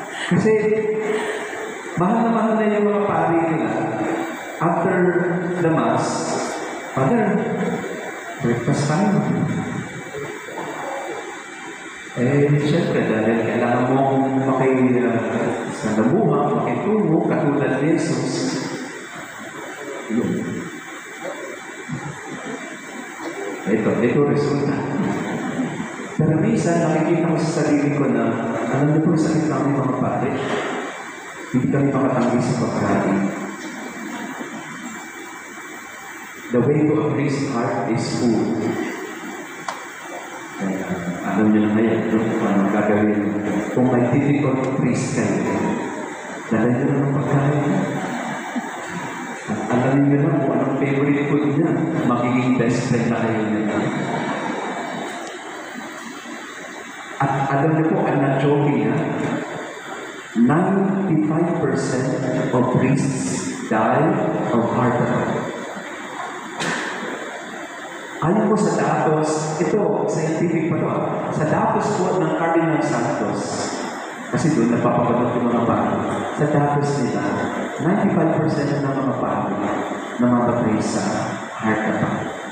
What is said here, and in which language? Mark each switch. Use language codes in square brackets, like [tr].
[tl] Kasi, mahal na yung mga pari nila. [en] After the Mass, Father, breakfast time. [tl] Siyempre, dahil kailangan mong sa labuha, makitungo, katulad ni Jesus. Yun. Ito resulta. Pero minsan, nakikita ko sa sarili ko na, alam niyo po, sakit namin mga pare. Hindi kami makatanggi sa pagkain. [en] The way to a priest's heart is food. [tl] Kaya, alam niyo na ngayon, kung anong gagawin. Kung may difficult priest kayo, dala niyo na ng pagkain. At alam niyo na kung anong favorite food niya, magiging best friend na kayo niya. At alam niyo po, [en] I'm not joking na, 95% of priests die of heart attack. [tl] Ayon po sa datos, ito, scientific pa to, sa datos po ng Cardinal Santos, kasi doon napapapagod yung mga pari, sa datos nila, 95% ng mga pari namamatay sa heart attack.